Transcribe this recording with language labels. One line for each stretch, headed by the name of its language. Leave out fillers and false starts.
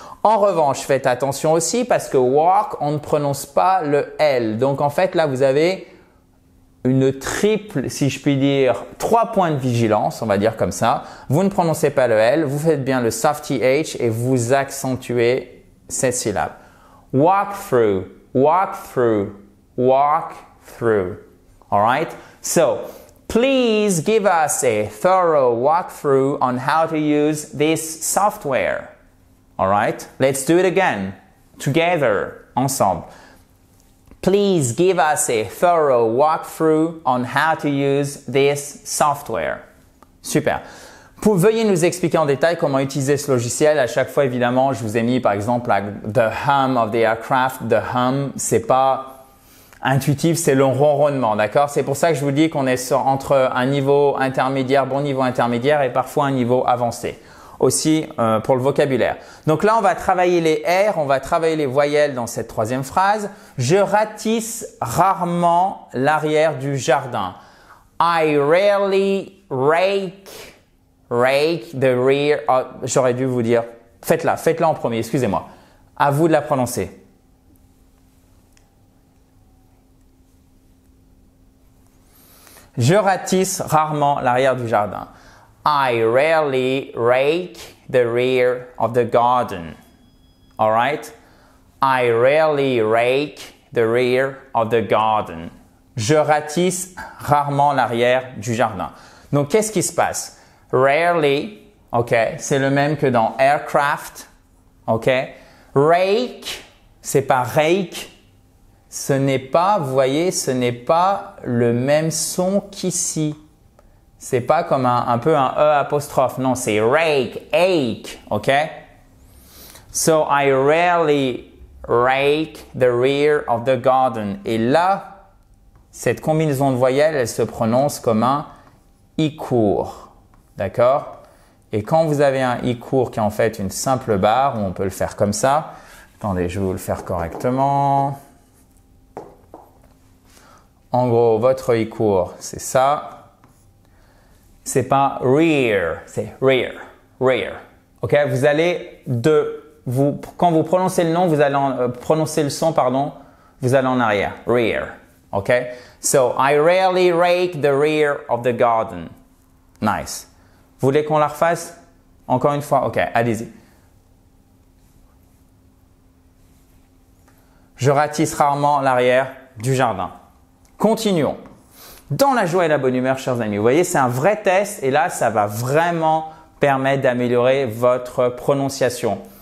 French: En revanche, faites attention aussi parce que walk, on ne prononce pas le L. Donc en fait, là, vous avez une triple, si je puis dire, 3 points de vigilance, on va dire comme ça. Vous ne prononcez pas le L, vous faites bien le soft TH et vous accentuez cette syllabe.
English: Walk through, walk through, walk through. All right? So, please give us a thorough walkthrough on how to use this software. All right? Let's do it again. Together, ensemble. Please give us a thorough walkthrough on how to use this software.
French: Super. Veuillez nous expliquer en détail comment utiliser ce logiciel. À chaque fois, évidemment, je vous ai mis par exemple
English: the hum of the aircraft.
French: The hum, c'est pas intuitif, c'est le ronronnement, d'accord? C'est pour ça que je vous dis qu'on est entre un niveau intermédiaire, bon niveau intermédiaire et parfois un niveau avancé. Aussi pour le vocabulaire. Donc là, on va travailler les R, on va travailler les voyelles dans cette troisième phrase. Je ratisse rarement l'arrière du jardin.
English: I rarely rake the rear.
French: Oh, j'aurais dû vous dire. Faites-la en premier, excusez-moi. À vous de la prononcer. Je ratisse rarement l'arrière du jardin.
English: I rarely rake the rear of the garden. All right? I rarely rake the rear of the garden.
French: Je ratisse rarement l'arrière du jardin. Donc, qu'est-ce qui se passe? Rarely, ok, c'est le même que dans aircraft, ok? Rake, c'est pas rake. Ce n'est pas, vous voyez, ce n'est pas le même son qu'ici. C'est pas comme un peu un E apostrophe. Non, c'est rake, ache, ok?
English: So, I rarely rake the rear of the garden.
French: Et là, cette combinaison de voyelles, elle se prononce comme un I court. D'accord? Et quand vous avez un I court qui est en fait une simple barre, on peut le faire comme ça. Attendez, je vais vous le faire correctement. En gros, votre I court, c'est ça. C'est pas rear, c'est rear, rear. Ok? Vous allez quand vous prononcez le nom, vous allez prononcer le son, pardon, vous allez en arrière.
English: Rear. Ok? So, I rarely rake the rear of the garden. Nice.
French: Vous voulez qu'on la refasse? Encore une fois? Ok, allez-y. Je ratisse rarement l'arrière du jardin. Continuons. Dans la joie et la bonne humeur, chers amis. Vous voyez, c'est un vrai test et là, ça va vraiment permettre d'améliorer votre prononciation.